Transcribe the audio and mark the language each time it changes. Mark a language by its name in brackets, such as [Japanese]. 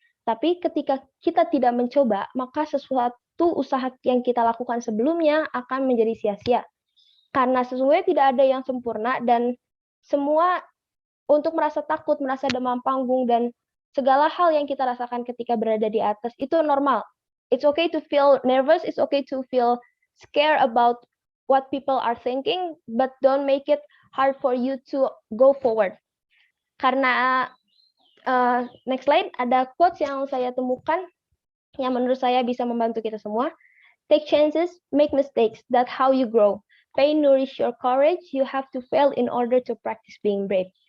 [Indonesian] Tapi ketika kita tidak mencoba, maka sesuatu usaha yang kita lakukan sebelumnya akan menjadi sia-sia. Karena sesungguhnya tidak ada yang sempurna, dan semua untuk merasa takut, merasa demam panggung, dan segala hal yang kita rasakan ketika berada di atas itu normal. [English] It's okay to feel nervous, it's okay to feel scared about what people are thinking, but don't make it hard for you to go forward. [Indonesian] Karena next slide, ada quotes yang saya temukan yang menurut saya bisa membantu kita semua. [English] Take chances, make mistakes, that's how you grow. Pain nourish your courage, you have to fail in order to practice being brave.